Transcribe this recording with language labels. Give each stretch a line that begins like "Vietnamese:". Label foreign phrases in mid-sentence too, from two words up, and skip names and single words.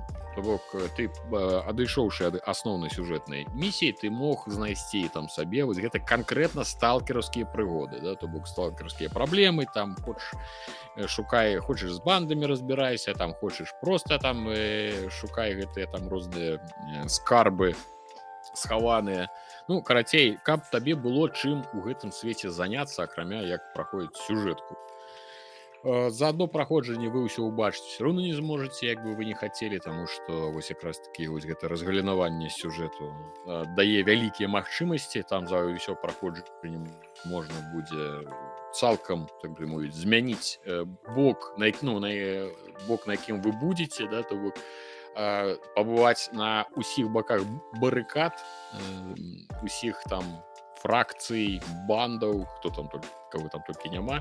Belarusian: То бок ты адышоўшы ад асноўнай сюжэтнай місіі, ты мог знайсці там сабе вось гэта канкрэтна сталкераўскія прыгоды, да, то бок сталкераўскія праблемы, там хочаш з бандамі разбірайся, там хочаш просто там шукай гэтыя там розныя скарбы схаваныя. Ну, карацей, каб табе было чым у гэтым свеце заняцца, акрамя як праходзіць сюжэтку. За одно праходжанне вы ўсё ўбачыць
Russian: все равно
Belarusian: не зможаце, як бы вы не хацелі, таму што вось якраз такі вось гэта разгалінаванне сюжэту дае вялікія магчымасці, там за ўсё праходжанне можна будзе цалкам, так бы мовіць, змяніць бок, на якім вы будзеце, да, то бок пабываць на усіх баках барыкад, усіх там фракцый, бандаў, хто там кого там толькі няма.